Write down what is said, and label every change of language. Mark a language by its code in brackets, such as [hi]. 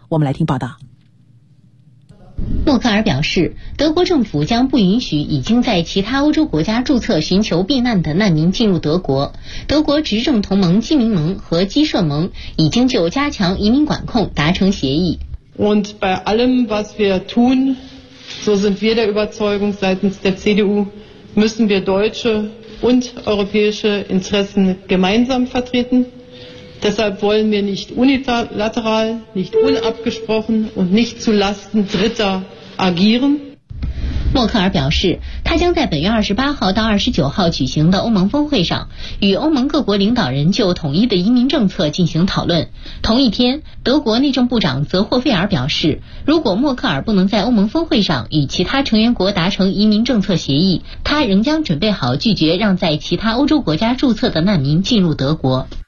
[zh] 我们来听报道。默克尔表示，德国政府将不允许已经在其他欧洲国家注册寻求避难的难民进入德国。德国执政同盟基民盟和基社盟已经就加强移民管控达成协议。 [de] Und bei allem, was wir tun,So sind wir der Überzeugung seitens der CDU, müssen wir deutsche und europäische Interessen gemeinsam vertreten. Deshalb wollen wir nicht unilateral, nicht unabgesprochen und nicht zu Lasten Dritter agieren. [zh] 默克尔表示，他将在本月28号到29号举行的欧盟峰会上与欧盟各国领导人就统一的移民政策进行讨论。同一天，德国内政部长泽霍费尔表示，如果默克尔不能在欧盟峰会上与其他成员国达成移民政策协议，他仍将准备好拒绝让在其他欧洲国家注册的难民进入德国。